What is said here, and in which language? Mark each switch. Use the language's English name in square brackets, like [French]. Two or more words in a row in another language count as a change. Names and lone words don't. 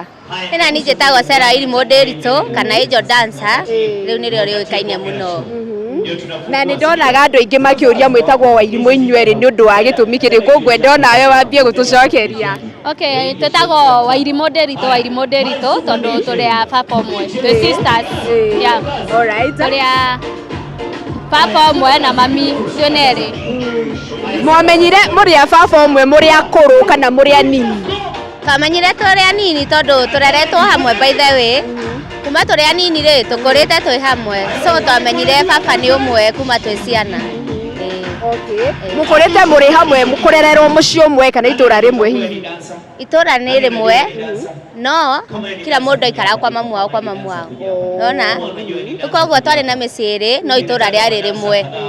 [Kikuyu] ina ni njitagwo Tuiritu Tuiritu kana Angel Dancer riu nirio riuikaine muno na ni ndonaga andu aingi makiuria mwitagwo Wairimu inyueri ni undu wa gitumi kiriku ngwenda nawe wambie gutucokeria okay twetagwo Wairimu Tuiritu tondu turi a papa omwe twi sisters yeah alright turi a papa omwe na mami twineri mwamenyire muri a papa omwe muri akuru kana muri anini twamenyire turi anini tondu tureretwo hamwe [English] by the way [Kikuyu] kuma turi anini ri tukurite twi hamwe so twamenyire papa ni umwe kuma twi ciana okay mukurite muri hamwe mukurererwo muci umwe kana itura rimwe hihi itura ni rimwe no kila mundu aikara kwa mamu wao nona koguo twari na miciri no itura riari rimwe